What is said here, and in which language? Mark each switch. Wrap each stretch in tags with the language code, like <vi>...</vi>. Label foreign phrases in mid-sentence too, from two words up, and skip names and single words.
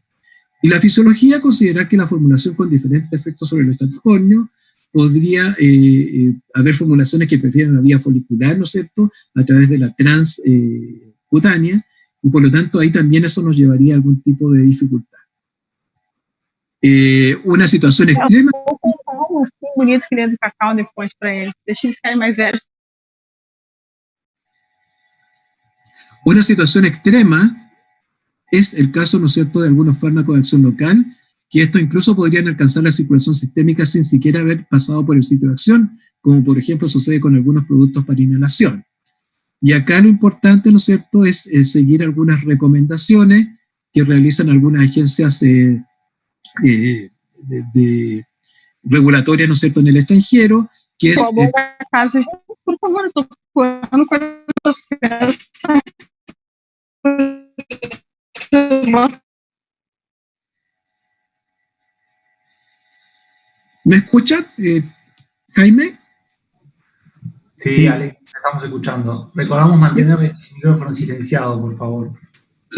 <es>Y la fisiología, considerar que la formulación con diferentes efectos sobre el estrato córneo, podría haber formulaciones que prefieren la vía folicular, ¿no es cierto?, a través de la transcutánea, y por lo tanto ahí también eso nos llevaría a algún tipo de dificultad. Una situación extrema...</es> <pt>Vou contar um ursinho bonito querendo cacau depois para eles. Deixa eles ficarem mais velhos.</pt> <es>Una situación extrema es el caso, ¿no es cierto?, de algunos fármacos de acción local, que esto incluso podrían alcanzar la circulación sistémica sin siquiera haber pasado por el sitio de acción, como por ejemplo sucede con algunos productos para inhalación. Y acá lo importante, ¿no es cierto?, es seguir algunas recomendaciones que realizan algunas agencias regulatorias, ¿no es cierto?, en el extranjero, que es...</es> <pt>Por favor, estou falando com</pt> <es>¿Me escuchan, Jaime? Sí, Alex, te estamos escuchando. Recordamos mantener el micrófono silenciado, por favor.</es>